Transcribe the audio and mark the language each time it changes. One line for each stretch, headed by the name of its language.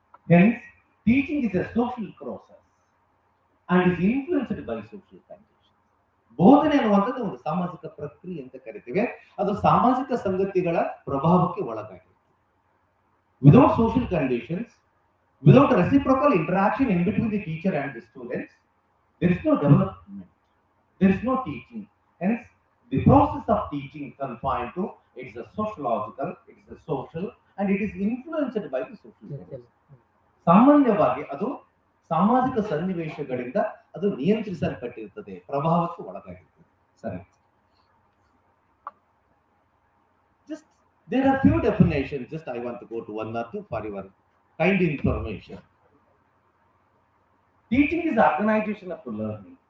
English: Hence, teaching is a social process and is influenced by social conditions.
Kannada: ಬೋಧನೆ ಅನ್ನುವಂಥದ್ದು ಒಂದು ಸಾಮಾಜಿಕ ಪ್ರಕ್ರಿಯೆ ಅಂತ ಕರಿತೀವಿ. ಅದು ಸಾಮಾಜಿಕ ಸಂಗತಿಗಳ ಪ್ರಭಾವಕ್ಕೆ ಒಳಗಾಗಿದೆ.
English: Without social conditions, without reciprocal interaction in between the teacher and the students, there is no development, there is no teaching. Hence, the process of teaching confined to it's a sociological, it's a social, and it is influenced by the social conditions.
Kannada: ಸಾಮಾನ್ಯವಾಗಿ ಅದು ಸಾಮಾಜಿಕ ಸನ್ನಿವೇಶಗಳಿಂದ ಅದು ನಿಯಂತ್ರಿಸಲ್ಪಟ್ಟಿರುತ್ತದೆ, ಪ್ರಭಾವಕ್ಕೆ ಒಳಗಾಗಿರುತ್ತದೆ. ಸರಿ.
English: Just there are few definitions. Just I want to go to one or two for your kind information. Teaching is organization of learning.